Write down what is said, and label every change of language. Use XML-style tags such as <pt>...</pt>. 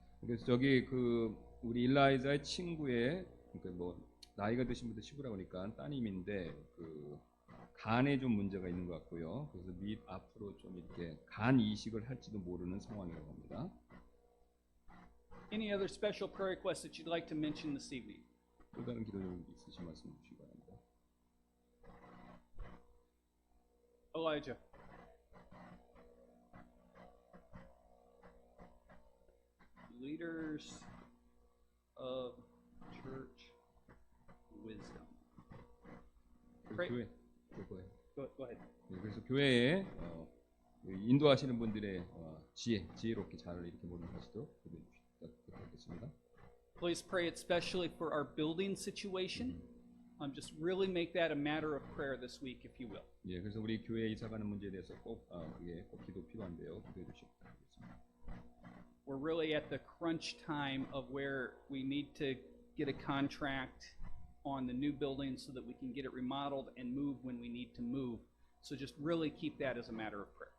<ko>그래서 저기 그 우리 일라이자의 친구의 그러니까 뭐 나이가 드신 분도 시부라고 하니까 따님인데 그 간에 좀 문제가 있는 것 같고요. 그래서 앞으로 좀 이렇게 간 이식을 할지도 모르는 상황이라고 합니다.</ko> <en>Any other special prayer requests that you'd like to mention this evening?</en> <ko>또 다른 기도 좀 있으신 말씀 주시기 바랍니다.</ko> <en>Elijah. Leaders of church wisdom. Pray-</en> <ko>교회 그거예요.</ko> <en>Go ahead.</en> <ko>네, 그래서 교회에 인도하시는 분들의 지혜롭게 잘 이렇게 모든 것도 부탁드리겠습니다.</ko> <en>Please pray especially for our building situation. Just really make that a matter of prayer this week, if you will.</en> <ko>예, 그래서 우리 교회 이사가는 문제에 대해서 그게 꼭 기도 필요한데요. 기도해 주시기 바라겠습니다.</ko> <en>We're really at the crunch time of where we need to get a contract on the new building so that we can get it remodeled and move when we need to move. So just really keep that as a matter of prayer.</en>